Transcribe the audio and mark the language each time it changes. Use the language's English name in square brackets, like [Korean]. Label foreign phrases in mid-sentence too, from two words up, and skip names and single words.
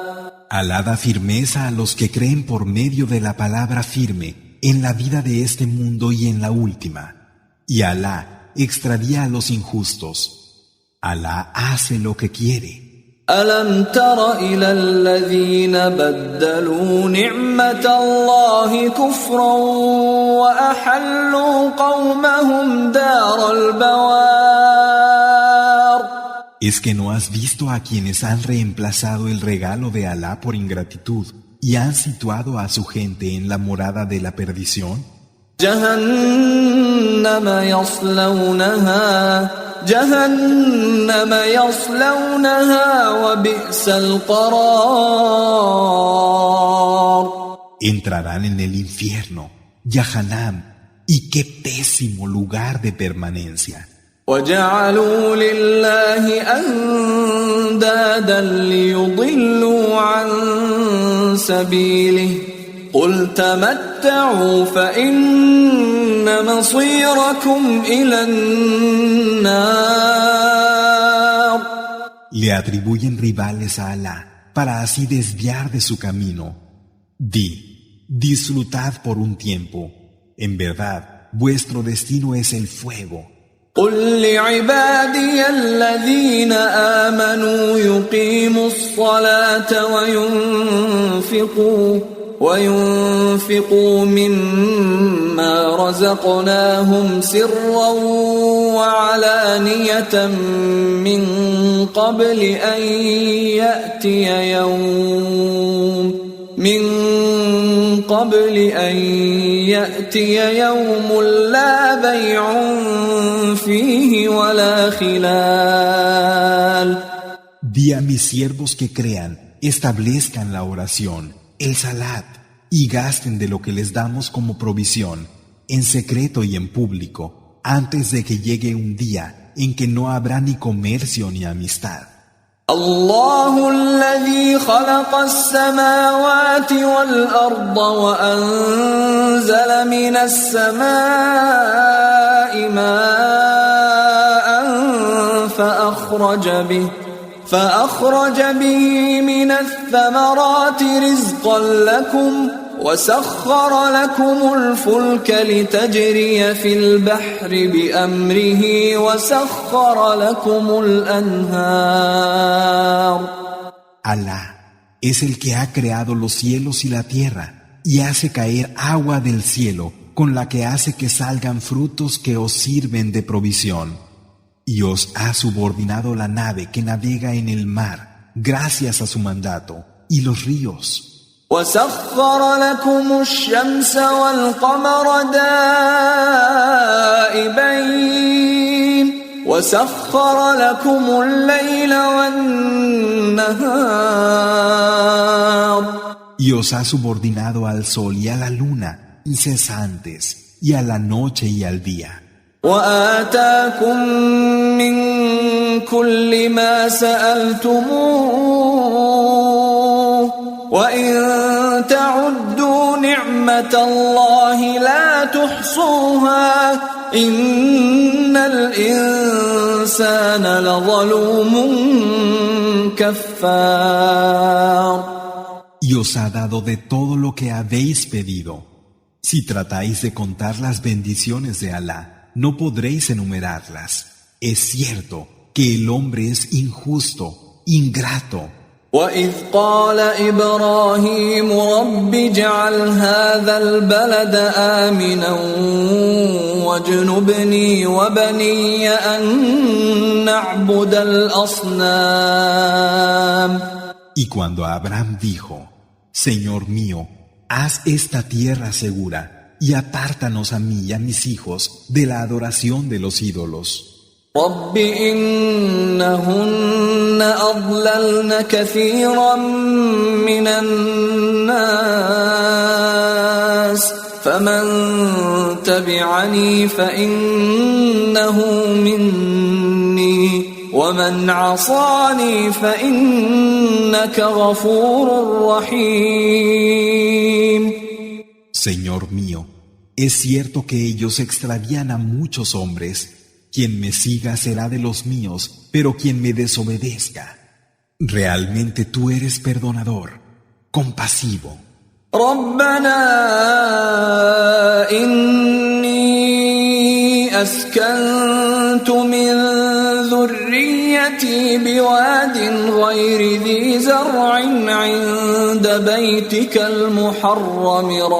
[Spanish] Alá da firmeza a los que creen por medio de la palabra firme en la vida de este mundo y en la última. Y Alá extravía a los injustos. Alá hace lo que quiere. [Arabic] ألم تر إلى الذين بدلوا نعمة الله كفرا وأحلوا قومهم دار البوار. [Spanish] ¿Es que no has visto a quienes han reemplazado el regalo de Alá por ingratitud y han situado a su gente en la morada de la perdición? [Arabic] جهنم يصلونها وبئس القرار. [Spanish] Entrarán en el infierno, Yahanam, y qué pésimo lugar de permanencia. [Arabic] وجعلوا لله أندادا ليضلوا عن سبيله قل تمتعوا فإن مصيركم إلى النار. [Spanish] Le atribuyen rivales a Alá para así desviar de su camino. Di, disfrutad por un tiempo. En verdad, vuestro destino es el fuego. [Arabic] قل لعبادي الذين آمنوا يقيموا الصلاة وينفقوا مما رزقناهم سرا وعلانية من قبل أن يأتي يوم لا بيع فيه ولا خلال. [Spanish] Di a mis siervos que crean, establezcan la oración, el salat, y gasten de lo que les damos como provisión, en secreto y en público, antes de que llegue un día en que no habrá ni comercio ni amistad. [Arabic] الله الذي خلق السماوات والأرض وأنزل من السماء ماء فأخرج به من الثمرات رزقا لكم وسخر لكم الفلك لتجري في البحر بأمره وسخر لكم الأنهار. [Spanish] Alá es el que ha creado los cielos y la tierra y hace caer agua del cielo con la que hace que salgan frutos que os sirven de provisión. Y os ha subordinado la nave que navega en el mar gracias a su mandato y los ríos. [Arabic] وسخر لكم الشمس والقمر دائبين وسخر لكم الليل والنهار. [Spanish] Y os ha subordinado al sol y a la luna incesantes y a la noche y al día. [Arabic] وآتاكم من كل ما سألتموه وإن تعدوا نعمة الله لا تحصوها إن الإنسان لظلوم كفار. [Spanish] Y os ha dado de todo lo que habéis pedido. Si tratáis de contar las bendiciones de Alá, no podréis enumerarlas. Es cierto que el hombre es injusto, ingrato. [Arabic] وَإِذْ قَالَ إِبْرَاهِيمُ رَبِّ اجْعَلْ هَذَا الْبَلَدَ آمِنًا وَاجْنُبْنِي وَبَنِيَّ أَن نَّعْبُدَ الْأَصْنَامَ. [Spanish] Y cuando Abraham dijo, Señor mío, haz esta tierra segura y apártanos a mí y a mis hijos de la adoración de los ídolos. [Arabic] رب إنهن أضللن كثيرا من الناس فمن تبعني فإنه مني ومن عصاني فإنك غفور رحيم. [Spanish] Señor mío, es cierto que ellos extravían a muchos hombres. Quien me siga será de los míos, pero quien me desobedezca. Realmente tú eres perdonador, compasivo. [Arabic] ربنا إني أسكنت من ذريتي بواد غير ذي زرع عند بيتك المحرم